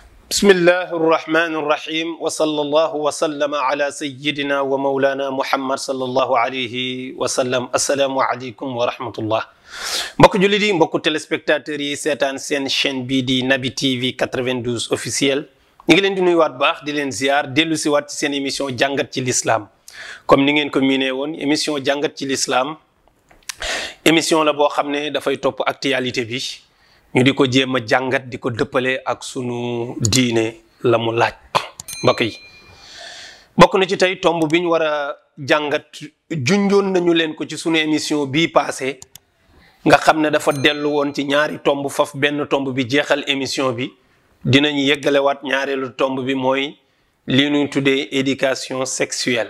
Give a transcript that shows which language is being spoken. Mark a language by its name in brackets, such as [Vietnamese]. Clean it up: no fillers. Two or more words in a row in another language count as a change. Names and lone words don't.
[Arabic] بسم الله الرحمن الرحيم وصلى الله وسلم على سيدنا ومولانا محمد صلى الله عليه وسلم السلام عليكم ورحمة الله [Wolof] mbokk jullit yi mbokk téléspectateurs yi seetaan seen chaîne bii di Naby TV 92 officiel ñu ngi leen di nuyuwaat baax di leen ziar dellu si waat ci seen émission jàngat ci l'islam comme ni ngeen ko miinee woon émission jàngat ci l'islam émission la boo xam ne dafay topp actualité bi ñu di ko jéem a jàngat di ko dëppale ak sunu diine la mu laaj mbokk yi bokk na ci tey tomb bi ñu war a jàngat junjoon nañu leen ko ci sunu émission bii passé nga xam ne dafa dellu woon ci ñaari tomb faf benn tomb bi jeexal émission bi dinañ yeggalewaat ñaareelu tomb bi mooy li ñuy tuddee [French] éducation sexuelle.